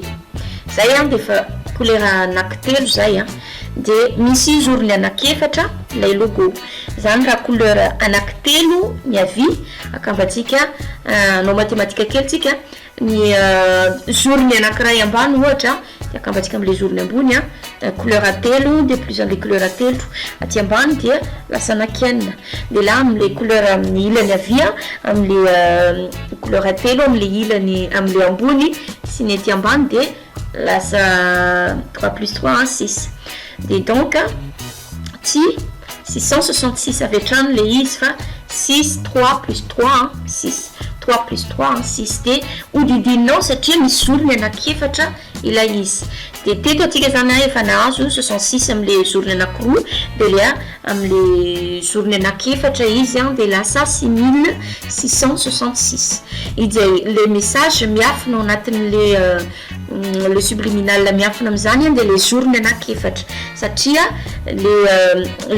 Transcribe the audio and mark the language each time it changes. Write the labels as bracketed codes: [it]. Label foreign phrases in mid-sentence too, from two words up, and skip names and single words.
[mg] Zay dia fa couleur anankitelo zay dia misy zorony anankiefatra ilay logo. Zany raha couleur anankitelo ny avy akambatsika no matematika kely tsika ny zorony anankiray ambany ohatra akambatsika am'le zorony ambony couleur telo [fr] de plus en couleur [mg] telo aty ambany dia lasa anakienina de la am'le couleur amin'ny ilany avia am'le couleur telo am'le ilany am'le ambony sy ny aty ambany de lasa 3 plus 3 6 de donc ty 666 avy hatrany le izy fa 6 3 plus 3 6 3 plus 3 6 de hodidinao satria misy zorony anankiefatra ilay izy de teto atsika zany efa nahazo 66 am'le zorony anankiroa de le am'le zorony anankiefatra izy de lasa 6666 idy le message miafina ao anatin'le le subliminal miafina am'izany de le zorony anankiefatra satria le